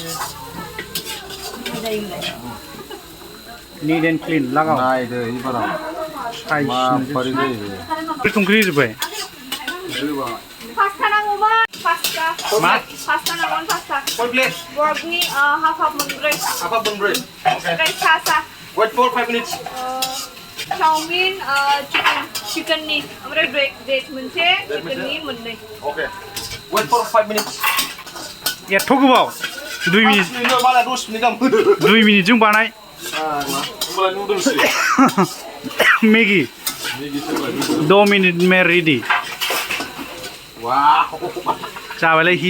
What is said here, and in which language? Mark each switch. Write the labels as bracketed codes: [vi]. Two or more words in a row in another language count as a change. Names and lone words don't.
[en] neat and clean लागाव [brx] नायदो एबाराव साइज माबारै जायो संख्रि होजोब्बाय पास्ता नांगौमोन पास्ता नांगौमोन पास्ता बर्गनि हाफ मोनब्रै ओमफ्राय सा [en] wait for 5 minutes [brx] चाउमिन चिकेननि ओमफ्राय ब्रेड मोनसे चिकेननि मोननै [en] okay wait for 5 minutes [brx] एथ' गोबाव 2 मिनिट माला 10 मिनिट गाहाम 2 मिनिटजों बानाय होमबालाय नुदोंसो [hi] मेगि 2 मिनिट में रेडी [brx] वाव जाबायलाय हिट